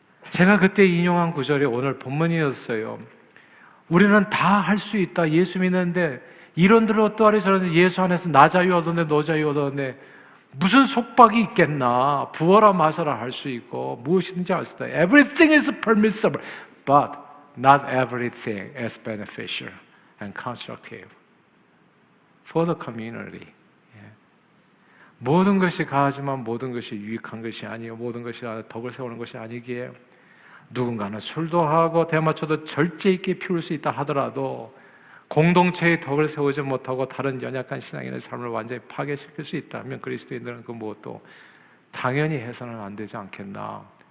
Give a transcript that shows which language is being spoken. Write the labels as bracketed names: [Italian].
[Korean] 제가 그때 인용한 구절이 오늘 본문이었어요. 우리는 다 할 수 있다. 예수 믿는데 이런들 어떠하리 저런데 예수 안에서 나 자유 얻었네 너 자유 얻었네 무슨 속박이 있겠나. 부어라 마셔라 할 수 있고 무엇이든지 할 수 있다. [English] Everything is permissible, but not everything is beneficial and constructive for the community. [Korean] 모든 것이 가하지만 모든 것이 유익한 것이 아니요 모든 것이 덕을 세우는 것이 아니기에 누군가는 술도 하고 대마초도 절제 있게 피울 수 있다 하더라도 공동체의 덕을 세우지 못하고 다른 연약한 신앙인의 삶을 완전히 파괴시킬 수 있다면 그리스도인들은 그 무엇도 당연히 해서는 안 되지 않겠나.